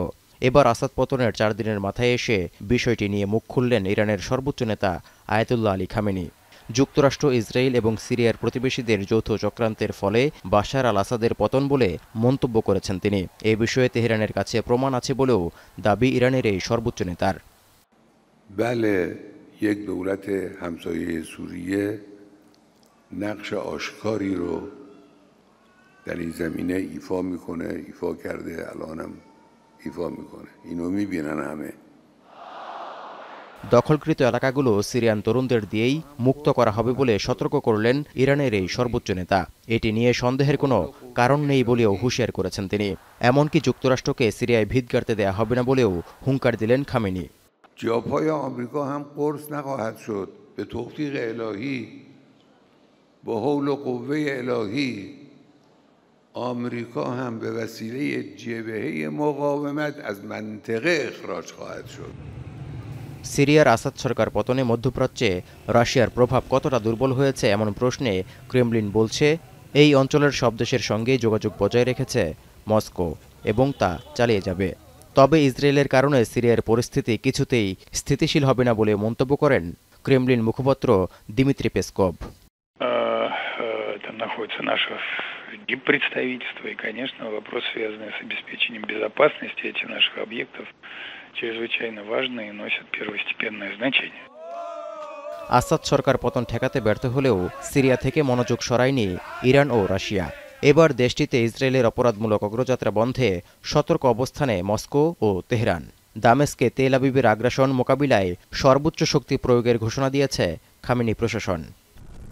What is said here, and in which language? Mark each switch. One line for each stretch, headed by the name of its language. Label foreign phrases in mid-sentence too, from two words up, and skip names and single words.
Bangla: এবার আসাদ পতনের ৪ দিনের মাথায় এসে বিষয়টি নিয়ে মুখ খুললেন ইরানের সর্বোচ্চ নেতা আয়াতুল্লাহ আলী খামেনি। যুক্তরাষ্ট্র, ইসরায়েল এবং সিরিয়ার প্রতিবেশীদের যৌথ চক্রান্তের ফলে বাশার আল আসাদের পতন বলে মন্তব্য করেছেন তিনি। এ বিষয়ে তেহরানের কাছে প্রমাণ আছে বলেও দাবি ইরানের এই সর্বোচ্চ নেতার।
Persian: بله یک دولت همسایه سوریه نقش آشکاری رو در این زمینه ایفا میکنه، ایفا کرده، الانم ایفا میکنه. اینو میبینن همه।
Bangla: দখলকৃত এলাকাগুলো সিরিয়ান তরুণদের দিয়েই মুক্ত করা হবে বলে সতর্ক করলেন ইরানের এই সর্বোচ্চ নেতা। এটি নিয়ে সন্দেহের কোনো কারণ নেই বলেও হুঁশিয়ার করেছেন তিনি। এমনকি যুক্তরাষ্ট্রকে সিরিয়ায় ভিত গাড়তে দেয়া হবে না বলেও হুঙ্কার দিলেন খামেনি।
Persian: جاپای آمریکا هم قرص نخواهد شد به توفیق الهی، با حول و قوه الهی. آمریکا هم به وسیله جبهه مقاومت از منطقه اخراج خواهد شد।
Bangla: সিরিয়ার আসাদ সরকার পতনে মধ্যপ্রাচ্যে রাশিয়ার প্রভাব কতটা দুর্বল হয়েছে এমন প্রশ্নে ক্রেমলিন বলছে, এই অঞ্চলের সব দেশের সঙ্গেই যোগাযোগ বজায় রেখেছে মস্কো এবং তা চালিয়ে যাবে। তবে ইসরায়েলের কারণে সিরিয়ার পরিস্থিতি কিছুতেই স্থিতিশীল হবে না বলে মন্তব্য করেন ক্রেমলিন মুখপাত্র দিমিত্রি পেসকভ।
Russian: Там находится наше диппредставительство, и, конечно, вопрос, связанный с обеспечением безопасности этих наших объектов, чрезвычайно важны и носят первостепенное значение।
Bangla: আসাদ সরকার পতন ঠেকাতে ব্যর্থ হলেও সিরিয়া থেকে মনোযোগ সরায়নি ইরান ও রাশিয়া। এবার দেশটিতে ইসরায়েলের অপরাধমূলক অগ্রযাত্রা বন্ধে সতর্ক অবস্থানে মস্কো ও তেহরান। দামেস্কে তেল আবিবের আগ্রাসন মোকাবিলায় সর্বোচ্চ শক্তি প্রয়োগের ঘোষণা দিয়েছে খামেনি প্রশাসন।